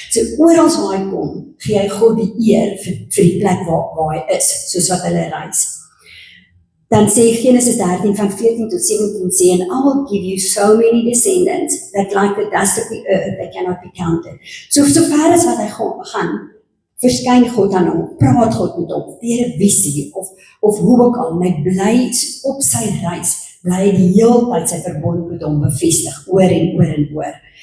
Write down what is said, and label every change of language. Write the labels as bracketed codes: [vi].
[af] So oral waar hy kom, gee hy God die eer vir die plek waar hy is, soos wat hulle reis. Dan sê Genesis 13 van 14 tot 17 sê, [en] and I will give you so many descendants that like the dust of the earth, they cannot be counted. [af] So ver as wat hy gaan, verskyn God aan hom, praat God met hom, deur 'n visie, of hoe ook al, en hy bly op sy reis, bly die hele tyd sy verbond met hom bevestig, oor en oor en oor.